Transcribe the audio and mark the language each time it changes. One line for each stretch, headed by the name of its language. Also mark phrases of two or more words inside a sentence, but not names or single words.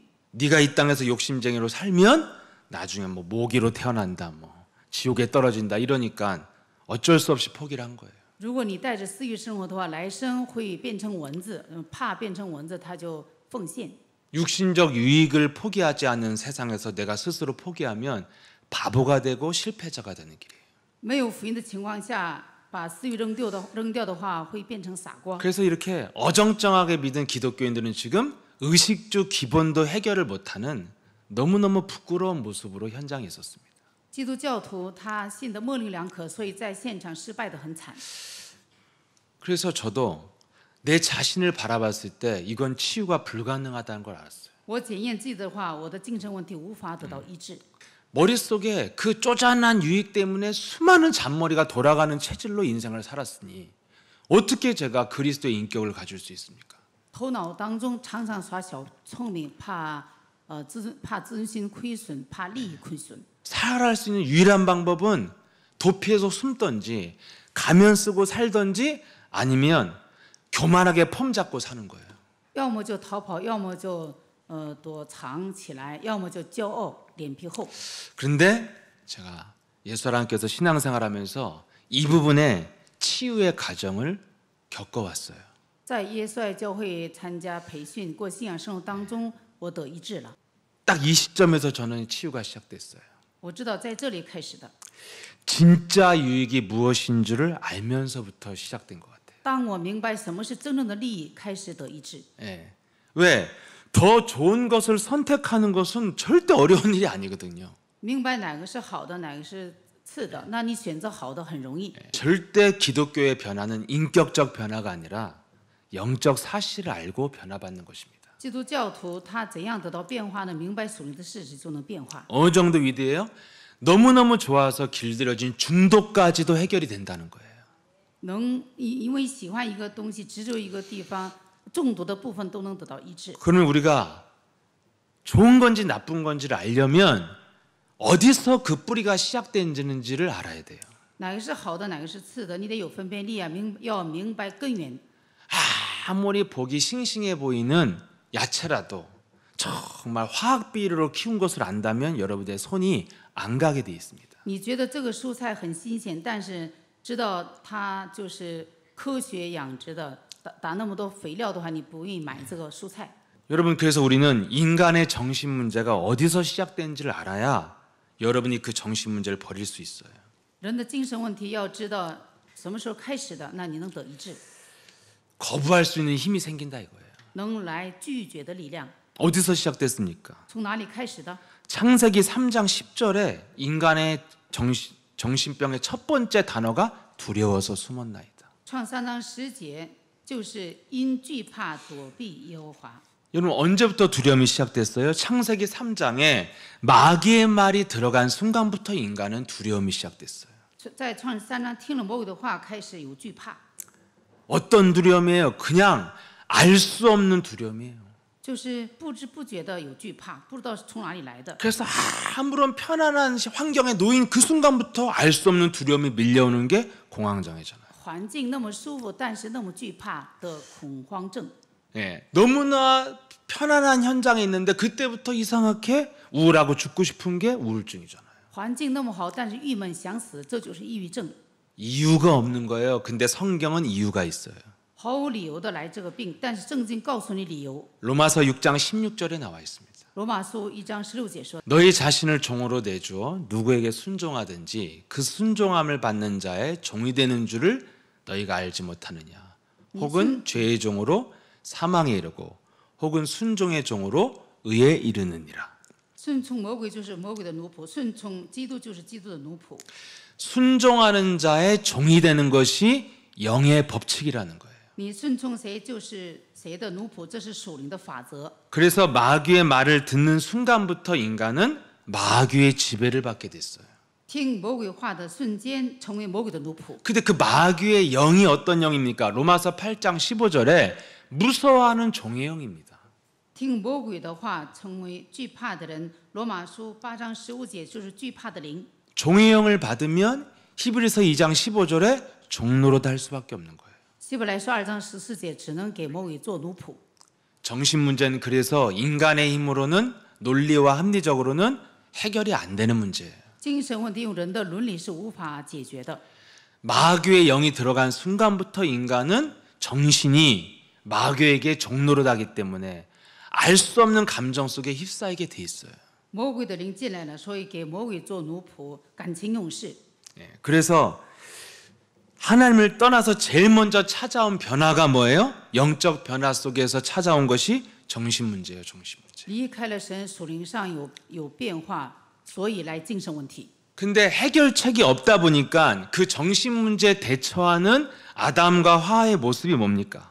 Korean: 네가 이 땅에서 욕심쟁이로 살면 나중에 뭐 모기로 태어난다, 뭐 지옥에 떨어진다 이러니까 어쩔 수 없이 포기를 한 거예요.
Chinese: 如果你带着私欲生活的话，来生会变成蚊子，怕变成蚊子，他就奉献。
Korean: 육신적 유익을 포기하지 않는 세상에서 내가 스스로 포기하면 바보가 되고 실패자가 되는 길이에요.
Chinese: 没有福音的情况下，把私欲扔掉的话，会变成傻瓜。
Korean: 그래서 이렇게 어정쩡하게 믿은 기독교인들은 지금 의식주 기본도 해결을 못하는 너무너무 부끄러운 모습으로 현장에 있었습니다.
Chinese: 基督教徒他信得模棱两可，所以在现场失败得很惨。
Korean: 그래서 저도 내 자신을 바라봤을 때 이건 치유가 불가능하다는 걸 알았어요.
Chinese: 我检验自己的话，我的精神问题无法得到医治。
Korean: 머릿속에 그 쪼잔한 유익 때문에 수많은 잔머리가 돌아가는 체질로 인생을 살았으니 어떻게 제가 그리스도의 인격을 가질 수 있습니까?
Chinese: 头脑当中常常耍小聪明，怕自尊心亏损，怕利益亏损。
Korean: 살아갈 수 있는 유일한 방법은 도피해서 숨던지 가면 쓰고 살던지 아니면 교만하게 폼 잡고 사는 거예요.
Chinese: 要么就逃跑，要么就躲藏起来，要么就骄傲，脸皮厚。
Korean: 그런데 제가 예수 하나님께서 신앙생활하면서 이 부분에 치유의 과정을 겪어왔어요.
Chinese: 在耶稣爱教会参加培训过信仰生活当中，我得医治了。
Korean: 딱 이 시점에서 저는 치유가 시작됐어요.
Chinese: 我知道在这里开始的。
Korean: 진짜 유익이 무엇인 줄을 알면서부터 시작된 것 같아요.
Chinese: 当我明白什么是真正的利益，开始得医治。
Korean: 예. 왜? 더 좋은 것을 선택하는 것은 절대 어려운 일이 아니거든요.
Chinese: 明白哪个是好的，哪个是次的，那你选择好的很容易。
Korean: 절대 기독교의 변화는 인격적 변화가 아니라 영적 사실을 알고 변화받는 것입니다.
Chinese: 基督教徒他怎样得到变化呢？明白属灵的事实就能变化。
Korean: 어느 정도 위대해요? 너무너무 좋아서 길들여진 중독까지도 해결이 된다는 거예요.
Chinese: 因为喜欢一个东西，执着一个地方，中毒的部分都能得到医治。
Korean: 그러면 우리가 좋은 건지 나쁜 건지를 알려면 어디서 그 뿌리가 시작되는지를 알아야 돼요.
Chinese: 哪个是好的，哪个是次的，你得有分辨力啊！要明白根源。
Korean: 아무리 보기 싱싱해 보이는 야채라도 정말 화학 비료로 키운 것을 안다면 여러분의 손이 안 가게 돼 있습니다.
Chinese: 你觉得这个蔬菜很新鲜，但是知道它就是科学养殖的，打那么多肥料的话，你不愿意买这个蔬菜。
Korean: 여러분 그래서 우리는 인간의 정신 문제가 어디서 시작된지를 알아야 여러분이 그 정신 문제를 버릴 수 있어요.
Chinese: 人的精神问题要知道什么时候开始的，那你能得医治，
Korean: 거부할 수 있는 힘이 생긴다 이거예요.
Chinese: 能来拒绝的力量，
Korean: 어디서 시작됐습니까?
Chinese: 从哪里开始的？
Korean: 창세기 3장 10절에 인간의 정신병의 첫 번째 단어가 두려워서 숨었나이다.
Chinese: 创3章10节就是因惧怕躲避耶和华。
Korean: 여러분 언제부터 두려움이 시작됐어요? 창세기 3장에 마귀의 말이 들어간 순간부터 인간은 두려움이 시작됐어요.
Chinese: 在创3章听了魔鬼的话，开始有惧怕，
Korean: 어떤 두려움이에요? 그냥 알 수 없는 두려움이에요.
Chinese: 就是不知不觉的有惧怕，不知道是从哪里来的。
Korean: 그래서 아무런 편안한 환경에 놓인 그 순간부터 알 수 없는 두려움이 밀려오는 게 공황장애잖아요.
Chinese: 环境那么舒服，但是那么惧怕的恐慌症。
Korean: 예, 너무나 편안한 현장에 있는데 그때부터 이상하게 우울하고 죽고 싶은 게 우울증이잖아요.
Chinese: 环境那么好，但是郁闷想死，这就是抑郁症。
Korean: 이유가 없는 거예요. 근데 성경은 이유가 있어요.
Chinese: 毫无理由的来这个病，但是圣经告诉你理由。
Korean: 로마서 6장 16절에 나와 있습니다.
Chinese: 罗马书1章16节说：
Korean: 너희 자신을 종으로 내주어 누구에게 순종하든지 그 순종함을 받는 자의 종이 되는 줄을 너희가 알지 못하느냐. 혹은 죄의 종으로 사망에 이르고 혹은 순종의 종으로 의에 이르느니라.
Chinese: 顺从魔鬼就是魔鬼的奴仆，顺从基督就是基督的奴仆。
Korean: 순종하는 자의 종이 되는 것이 영의 법칙이라는 거예요.
Chinese: 你顺从谁就是谁的奴仆，这是属灵的法则。
Korean: 그래서 마귀의 말을 듣는 순간부터 인간은 마귀의 지배를 받게 됐어요.
Chinese: 听魔鬼话的瞬间，成为魔鬼的奴仆。
Korean: 근데 그 마귀의 영이 어떤 영입니까? 로마서 8장 15절에 무서워하는 종의 영입니다.
Chinese: 听魔鬼的话，成为惧怕的人。罗马书8章15节就是惧怕的灵。
Korean: 종의 영을 받으면 히브리서 2장 15절에 종노릇 할 수밖에 없는 거예요.
Chinese: 希伯来书2章14节只能给魔鬼做奴仆。
Korean: 정신 문제는 그래서 인간의 힘으로는 논리와 합리적으로는 해결이 안 되는 문제예요.
Chinese: 精神问题用人的伦理是无法解决的。
Korean: 마귀의 영이 들어간 순간부터 인간은 정신이 마귀에게 종노릇하기 때문에 알 수 없는 감정 속에 휩싸이게 돼 있어요.
Chinese: 魔鬼的灵进来了，所以给魔鬼做奴仆，感情用事。
Korean: 그래서 하나님을 떠나서 제일 먼저 찾아온 변화가 뭐예요? 영적 변화 속에서 찾아온 것이 정신 문제예요. 정신 문제.
Chinese: 离开了神，属灵上有变化，所以来精神问题。
Korean: 근데 해결책이 없다 보니까 그 정신 문제 대처하는 아담과 하와의 모습이 뭡니까?